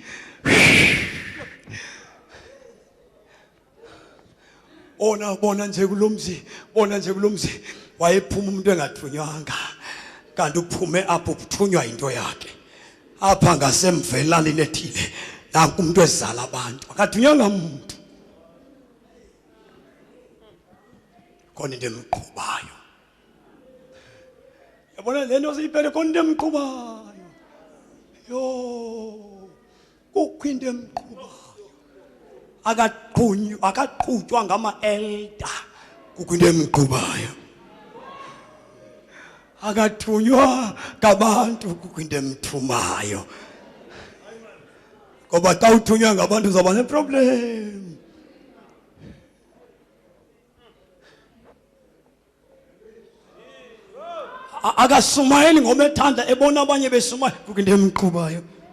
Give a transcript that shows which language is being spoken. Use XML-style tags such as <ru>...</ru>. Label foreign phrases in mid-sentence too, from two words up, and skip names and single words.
<xh>Bona nje kulomzi wayephuma umuntu engathunywanga kanti uphume apho uthunywa into yakhe apha ngasemvelalini ethile nanku umuntu ezala abantu akathunywanga umuntu khona into emqhubayo. Yabona lento siyiphele khona into emqhubayo. Yo kukho into emqhubayo akaqhutywa ngama-elder kukho into emqhubayo. Akathunywa ngabantu kukho into emthumayo ngoba xa uthunywa ngabantu uzawuba neproblem. Akasumayeli ngoba ethanda ebona abanye besumaya kukho into emqhubayo.</xh>